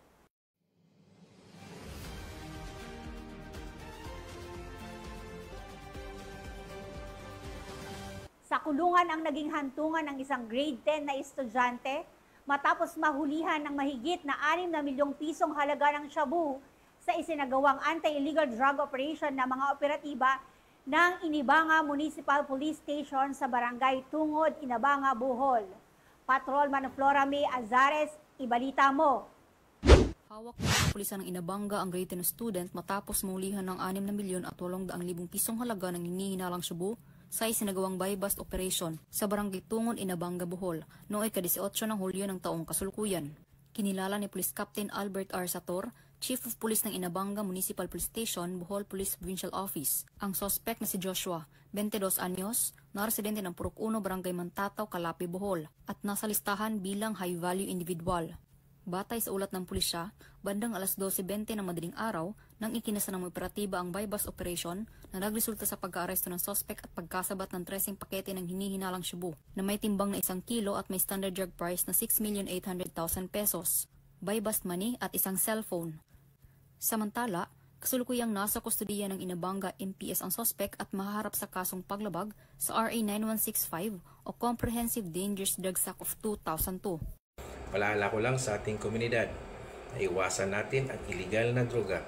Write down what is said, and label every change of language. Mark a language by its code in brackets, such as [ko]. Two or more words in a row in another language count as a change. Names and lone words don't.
[tl] Sa kulungan ang naging hantungan ng isang grade 10 na estudyante matapos mahulihan ng mahigit na 6 na milyong pisong halaga ng shabu sa isinagawang [en] anti-illegal drug operation [tl] na mga operatiba ng Inabanga Municipal Police Station sa Barangay Tungod, Inabanga, Bohol. Patrolman Flora May Azares, ibalita mo. Hawak ng mga pulisan ng Inabanga ang [en] grade 10 student [tl] matapos mahulihan ng 6 na milyon at 800,000 pisong halaga ng hinihinalang shabu sa isinagawang [en] buy-bust operation [tl] sa Barangay Tungod, Inabanga, Bohol noong ika-18 ng Hulyo ng taong kasulukuyan. Kinilala ni Police Captain Albert R. Sator, [en] Chief of Police [tl] ng Inabanga Municipal Police Station, Bohol Police Provincial Office, ang suspect na si Joshua, 22 anyos, na residente ng Purok 1, Barangay Mantataw, Calape, Bohol, at nasa listahan bilang [en] high-value individual. [tl] Batay sa ulat ng pulisya, bandang alas 12:20 ng madaling araw nang ikinasa ng operatiba ang [en] buy-bust operation [tl] na nagresulta sa pagka-aresto ng suspect at pagkasabat ng 13 pakete ng hinihinalang shabu na may timbang na 1 kilo at may [en] standard drug price [tl] na 6,800,000 pesos, [en] buy-bust money [tl] at isang cellphone. Samantala, kasulukuyang nasa kustudiya ng Inabanga MPS ang suspect at mahaharap sa kasong paglabag sa RA 9165 o Comprehensive Dangerous Drugs Act of 2002. Paalala ko lang sa ating komunidad na iwasan natin ang iligal na droga.